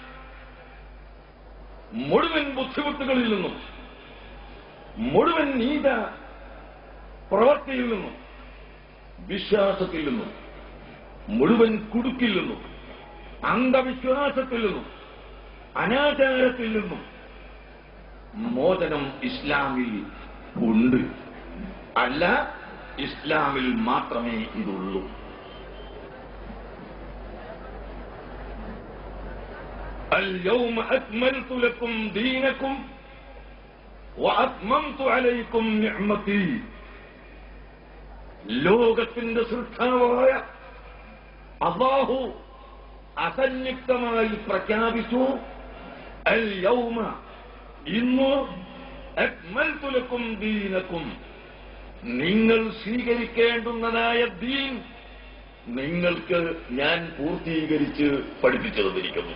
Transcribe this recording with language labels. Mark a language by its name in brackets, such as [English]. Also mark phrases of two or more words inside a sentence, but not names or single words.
[Malayalam] മുഴുവൻ ബുദ്ധിമുട്ടുകളിൽ നിന്നും, മുഴുവൻ നീത പ്രവൃത്തിയിൽ നിന്നും, വിശ്വാസത്തിൽ നിന്നും, മുഴുവൻ കുടുക്കിൽ നിന്നും, അന്ധവിശ്വാസത്തിൽ നിന്നും, അനാചാരത്തിൽ നിന്നും മോചനം ഇസ്ലാമിൽ ഉണ്ട്. അല്ല, ഇസ്ലാമിൽ മാത്രമേ ഇതുള്ളൂ. [Arabic] اليوم أكملت لكم دينكم وأتممت عليكم نعمتي. [Malayalam] ലോകത്തിന്റെ സൃഷ്ടാവായ അല്ലാഹു അസന്നിഗ്ധമായി പ്രഖ്യാപിച്ചു, അൽ യൗമ, ഇന്ന്, [Arabic] أكملت لكم دينكم, [Malayalam] നിങ്ങൾ സ്വീകരിക്കേണ്ടുന്നതായ ദീൻ നിങ്ങൾക്ക് ഞാൻ പൂർത്തീകരിച്ച് പഠിപ്പിച്ചു തന്നിരിക്കുന്നു.